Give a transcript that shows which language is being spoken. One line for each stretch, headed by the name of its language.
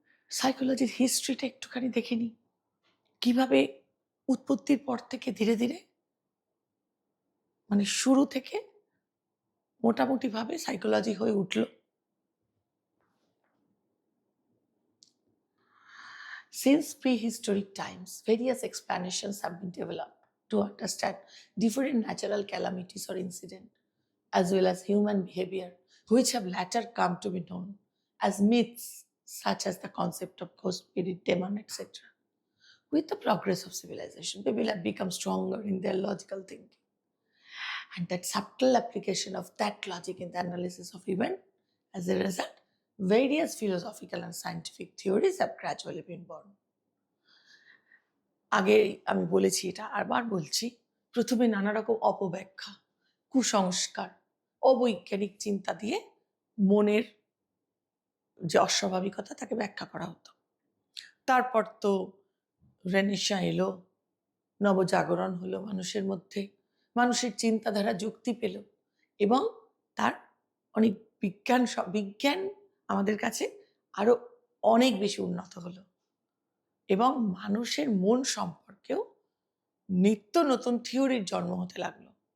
Bangla: সাইকোলজির হিস্ট্রিটা একটুখানি দেখে নিই, কিভাবে উৎপত্তির পর থেকে ধীরে ধীরে মানে শুরু থেকে মোটামুটিভাবে সাইকোলজি হয়ে উঠল।
English: Since prehistoric times, various explanations have been developed to understand different natural calamities or incidents, as well as human behavior, which have later come to be known as myths, such as the concept of ghost, spirit, demon, etc. With the progress of civilization, people have become stronger in their logical thinking. And that subtle application of that logic in the analysis of event, as a result, various philosophical and scientific theories have gradually been born.
Bangla: আগে আমি বলেছি, এটা আবার বলছি, প্রথমে নানা রকম অপব্যাখ্যা, কুসংস্কার, অবৈজ্ঞানিক চিন্তা দিয়ে মনের যে অস্বাভাবিকতা তাকে ব্যাখ্যা করা হতো। তারপর তো রেনেসাঁ এলো, নবজাগরণ হলো মানুষের মধ্যে, মানুষের চিন্তাধারা যুক্তি পেল এবং তার অনেক বিজ্ঞান আমাদের কাছে আরো অনেক বেশি উন্নত হলো এবং মানুষের মন সম্পর্কেও নিত্য নতুন থিওরির জন্ম হতে লাগলো।